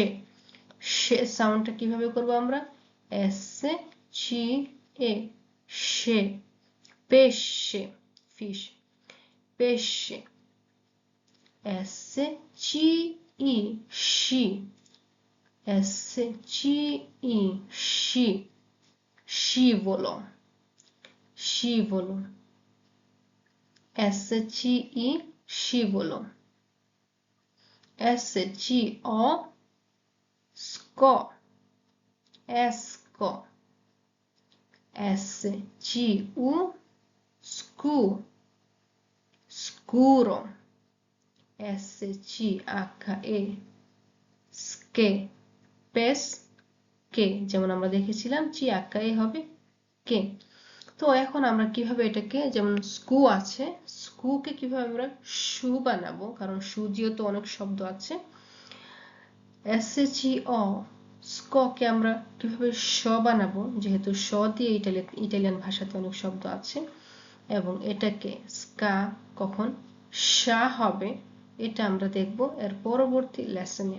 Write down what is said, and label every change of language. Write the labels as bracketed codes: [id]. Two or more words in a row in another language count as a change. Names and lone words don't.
[bn] শে সাউন্ডটা কিভাবে করব আমরা? এস চি এ, শে, পেশে, ফিশ, পেশে। এস চি ই, শি, এস চি ই, শি, [it] scivolo, scivolo, SCI, scivolo, SCO, sco, esco, SCU, scu, scuro, SCHE, ske, [bn] pesche, যেমন আমরা দেখেছিলাম চি আকা এ হবে কে। তো এখন আমরা কিভাবে এটাকে, যেমন স্কু আছে, স্কুকে কিভাবে আমরা শু বানাবো, কারণ শু দিয়েও তো অনেক শব্দ আছে। SHO, স্ককে আমরা কিভাবে শ বানাবো, যেহেতু শ দিয়ে ইটালিয়ান ভাষাতে অনেক শব্দ আছে, এবং এটাকে স্কা কখন শা হবে এটা আমরা দেখব এর পরবর্তী লেসনে।